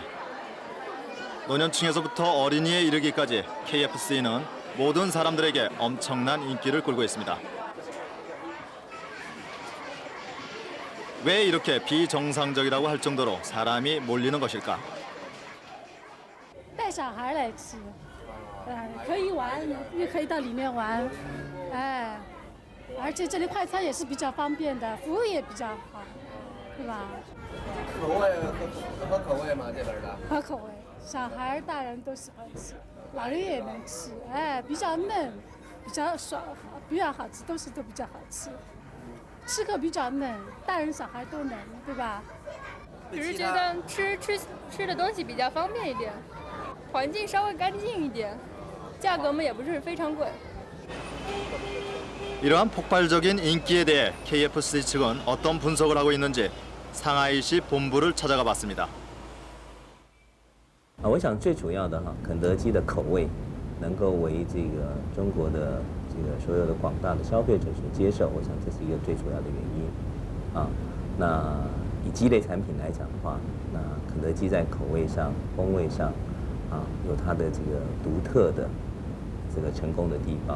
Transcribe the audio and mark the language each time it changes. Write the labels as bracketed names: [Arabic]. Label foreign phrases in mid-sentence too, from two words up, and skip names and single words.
[Korean] 노년층에서부터 어린이에 이르기까지 KFC는 모든 사람들에게 엄청난 인기를 끌고 있습니다. 왜 이렇게 비정상적이라고 할 정도로 사람이 몰리는 것일까? [Chinese] 带小孩来吃，可以玩，也可以到里面玩，而且这里快餐也是比较方便的，服务也比较好，对吧？口味合口味吗？这边的？合口味，小孩、大人都喜欢吃，老人也能吃，比较嫩，比较爽，比较好吃，都比较好吃。吃个比较嫩，大人小孩都能，对吧？只是觉得吃的东西比较方便一点，环境稍微干净一点，价格嘛也不是非常贵。 [Korean] 이러한 폭발적인 인기에 대해 KFC 측은 어떤 분석을 하고 있는지 상하이시 본부를 찾아가 봤습니다. [Chinese] 我想最主要的肯德基的口味能够为这个中国的这个所有的广大的消费者所接受，我想这是一个最主要的原因。那以鸡类产品来讲的话，那肯德基在口味上、风味上，有它的这个独特的这个成功的地方。